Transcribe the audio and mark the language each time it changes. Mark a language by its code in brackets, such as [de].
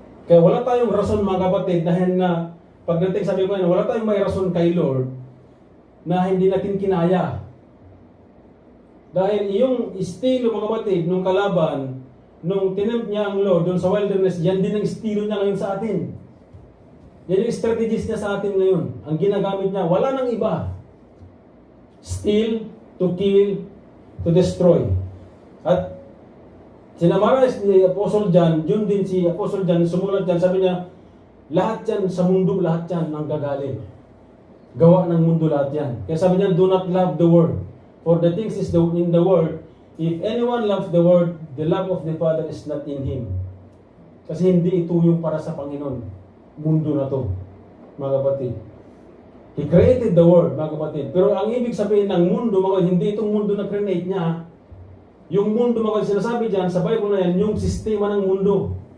[tl] Kaya wala tayong rason, mga kapatid, dahil na pagdating, sabi ko, wala tayong may rason kay Lord na hindi natin kinaya. Dahil yung estilo, mga kapatid, nung kalaban, nung tinempt niya ang Lord doon sa wilderness, yan din ang estilo niya ngayon sa atin. Yan yung strategies niya sa atin ngayon. Ang ginagamit niya, wala nang iba. [en] Steal, to kill, to destroy. [tl] At sinamaras ni Apostle John, yun din si Apostle John, sumulat dyan, sabi niya, lahat yan sa mundo, lahat yan ang gagaling. Gawa ng mundo lahat yan. Kaya sabi niya, [en] do not love the world. For the things is in the world, if anyone loves the world, the love of the Father is not in him. [tl] Kasi hindi ito yung para sa Panginoon. Mundo na to, mga kapatid. [en] He created the world, [tl] mga kapatid. Pero ang ibig sabihin ng mundo, mga kapatid, hindi itong mundo na create niya. Yung mundo, mga kapatid, sinasabi dyan, sa Bible na yan, yung sistema ng mundo.